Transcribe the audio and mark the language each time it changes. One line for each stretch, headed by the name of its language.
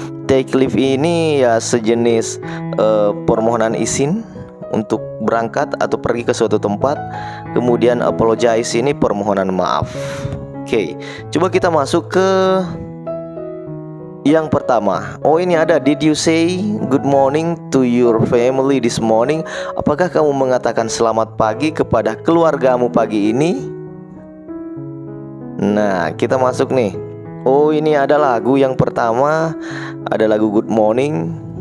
Indonesian: Take leave ini ya sejenis permohonan izin untuk berangkat atau pergi ke suatu tempat. Kemudian apologize ini permohonan maaf. Oke, coba kita masuk ke yang pertama. Oh, ini ada,
English: did you say good morning to your family this morning?
Indonesian: Apakah kamu mengatakan selamat pagi kepada keluargamu pagi ini? Nah, kita masuk nih. Oh, ini ada lagu yang pertama, ada lagu Good Morning.